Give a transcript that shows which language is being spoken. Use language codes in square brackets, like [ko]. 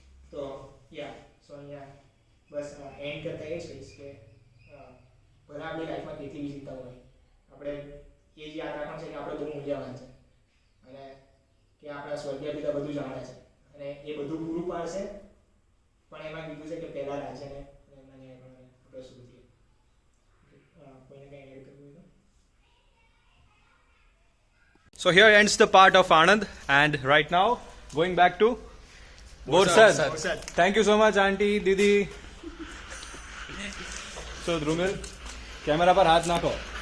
[gu] તો યા સો અહીંયા બસ એન્ડ કરતા એ જ કહીશ કે ભલે આપણી લાઈફમાં કેટલી બી ચિંતા હોય આપણે એ જ યાદ રાખવાનું છે કે આપણે બહુ મૂલ્યવાન છે અને કે આપણા સ્વર્ગીય પિતા બધું જાણે છે અને એ બધું પૂરું પાડશે પણ એમાં કીધું છે કે પહેલા રાજ્યને અને એમના ન્યાય પણ આપણે શોધીએ. કોઈને કંઈ એડ કરવું હોય તો [en] So here ends the part of Anand, and right now going back to Borsad. Thank you so much, Auntie, Didi. So [hi] Drumil, camera पर हाथ ना को.